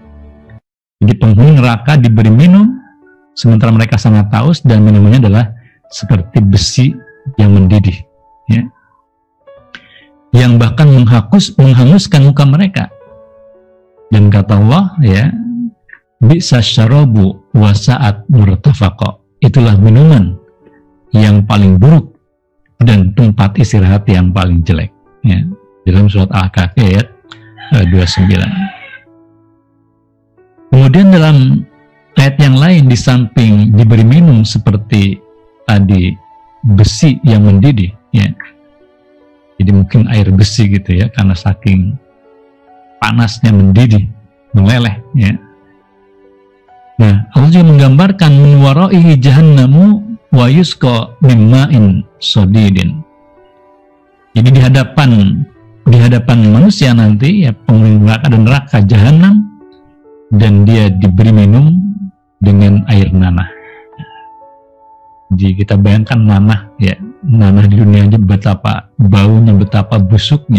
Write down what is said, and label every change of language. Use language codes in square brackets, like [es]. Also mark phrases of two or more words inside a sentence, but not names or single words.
[id] Jadi penghuni neraka diberi minum sementara mereka sangat haus, dan minumannya adalah seperti besi yang mendidih, ya, yang bahkan menghanguskan muka mereka. Dan kata Allah, ya, [ar] بئس الشراب وساءت مرتفقا, [id] itulah minuman yang paling buruk dan tempat istirahat yang paling jelek, ya, dalam surat Al-Kahfi ayat 29. Kemudian dalam ayat yang lain, di samping diberi minum seperti tadi besi yang mendidih, ya, jadi mungkin air besi gitu ya, karena saking panasnya mendidih, meleleh, ya. Nah, Allah juga menggambarkan [ar] من ورائه جهنم ويسقى من ماء صديد. [id] Jadi di hadapan manusia nanti ya, penghuni neraka dan neraka jahanam, dan dia diberi minum dengan air nanah. Jadi kita bayangkan nanah ya, nanah di dunia aja betapa baunya, betapa busuknya.